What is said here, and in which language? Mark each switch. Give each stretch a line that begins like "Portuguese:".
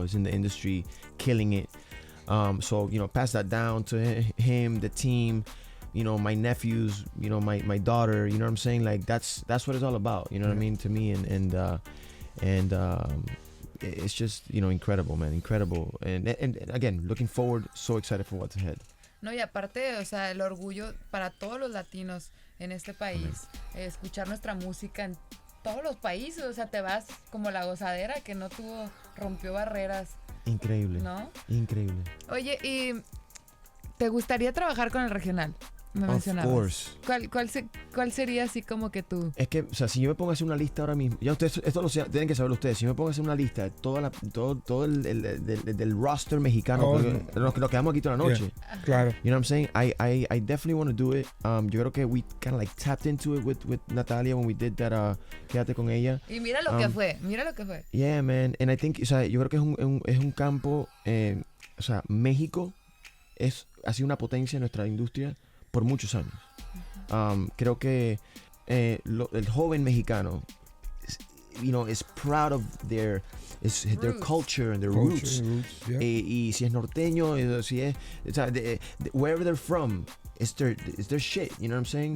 English: Is in the industry, killing it. So, you know, pass that down to him, the team, you know, my nephews, you know, my daughter. You know what I'm saying? Like that's what it's all about. You know what I mean? To me, and it's just, you know, incredible, man, incredible. And again, looking forward, so excited for what's ahead.
Spanish: No, y aparte, o sea, el orgullo para todos los latinos en este país, escuchar nuestra música en todos los países, o sea, te vas como la gozadera que no rompió barreras. Increíble. ¿No? Increíble. Oye, ¿y te gustaría trabajar con el regional? me
English: Of
Spanish: mencionabas.
English: course.
Spanish: ¿Cuál sería así como que tú? Es que, o sea, si yo me pongo a hacer una lista ahora mismo, ya ustedes, tienen que saberlo ustedes, si yo me pongo a hacer una lista de todo del roster mexicano, nos quedamos aquí toda la noche.
English: Yeah. Claro. You know what I'm saying? I definitely want to do it.
Spanish: Yo creo que
English: we kind of like tapped into it with Natalia when we did that, Quédate con ella.
Spanish: Y mira lo que fue,
English: Yeah, man. And I think,
Spanish: o sea, yo creo que es un campo, o sea, México ha sido una potencia en nuestra industria por muchos años. Creo que el joven mexicano,
English: is proud of their culture and their roots. Yeah.
Spanish: Y si es norteño, si es, o sea,
English: wherever they're from, it's their shit. You know what I'm saying?